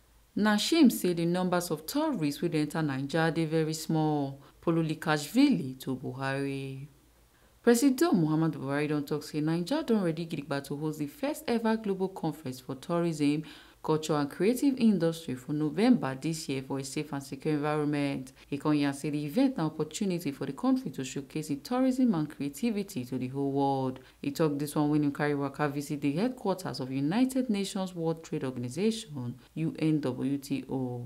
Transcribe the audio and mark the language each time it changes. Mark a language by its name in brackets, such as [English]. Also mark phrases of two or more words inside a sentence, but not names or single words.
[Nigerian Pidgin] Na shame say the numbers of tourists wey dey enter Naija dey very small. Pololikashvili to Buhari. President Muhammadu Buhari don tok say Naija don ready gidigba to host the first ever global conference for tourism, culture and creative industry for November this year for a safe and secure environment. He come yarn say the event na opportunity for the country to showcase its tourism and creativity to the whole world. He tok this one when he carry waka visit the headquarters of United Nations World Trade Organization (UNWTO).